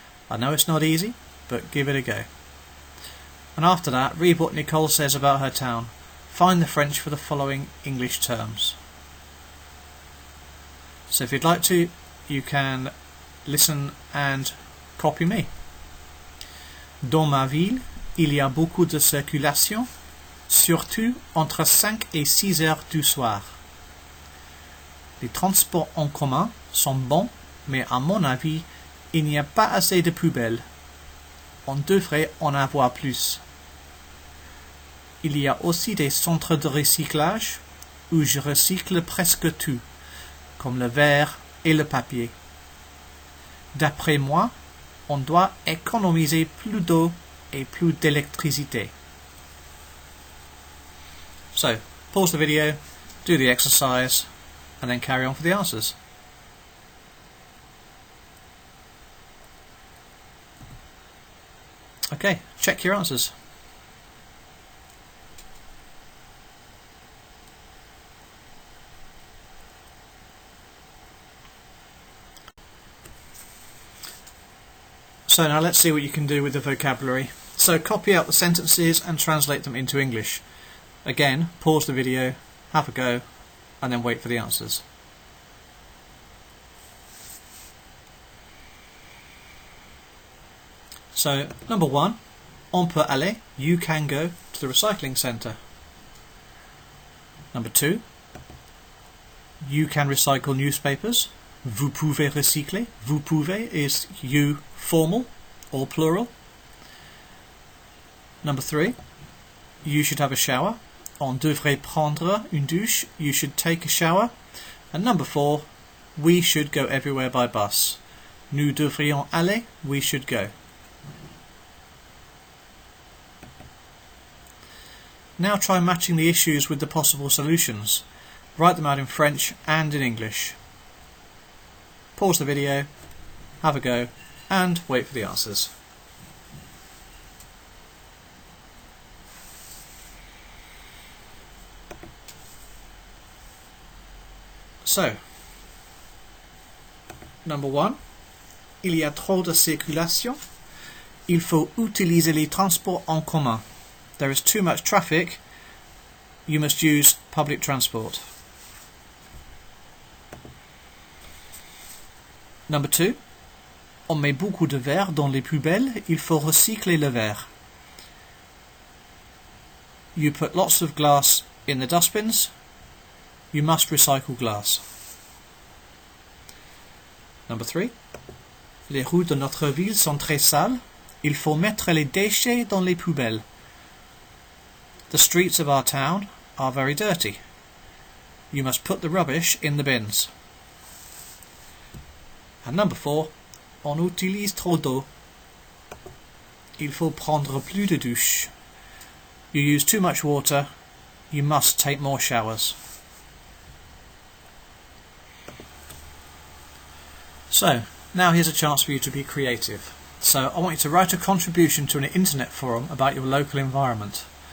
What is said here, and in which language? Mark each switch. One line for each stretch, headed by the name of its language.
English: I know it's not easy, but give it a go. And after that, read what Nicole says about her town. Find the French for the following English terms. So if you'd like to, you can listen and copy me.
French: Dans ma ville, il y a beaucoup de circulation, surtout entre 5 et 6 heures du soir. Les transports en commun sont bons, mais à mon avis, il n'y a pas assez de poubelles. On devrait en avoir plus. Il y a aussi des centres de recyclage où je recycle presque tout, comme le verre et le papier. D'après moi, on doit économiser plus d'eau et plus d'électricité.
English: So, pause the video, do the exercise, and then carry on for the answers. Okay, check your answers. So now let's see what you can do with the vocabulary. So copy out the sentences and translate them into English. Again, pause the video, have a go, and then wait for the answers. So, number 1,
French: on peut aller,
English: you can go to the recycling centre. Number 2, you can recycle newspapers.
French: Vous pouvez recycler. Vous pouvez
English: is you formal or plural. Number 3, you should have a shower.
French: On devrait prendre une douche.
English: You should take a shower. And number 4, we should go everywhere by bus.
French: Nous devrions aller.
English: We should go. Now try matching the issues with the possible solutions. Write them out in French and in English. Pause the video, have a go, and wait for the answers. So, number 1,
French: il y a trop de circulation. Il faut utiliser les transports en commun.
English: There is too much traffic. You must use public transport. Number 2,
French: on met beaucoup de verre dans les poubelles. Il faut recycler le verre.
English: You put lots of glass in the dustbins. You must recycle glass. Number 3,
French: les routes de notre ville sont très sales. Il faut mettre les déchets dans les poubelles.
English: The streets of our town are very dirty. You must put the rubbish in the bins. And number 4,
French: on utilise trop d'eau. Il faut prendre plus de douches.
English: You use too much water. You must take more showers. So, now here's a chance for you to be creative. So I want you to write a contribution to an internet forum about your local environment.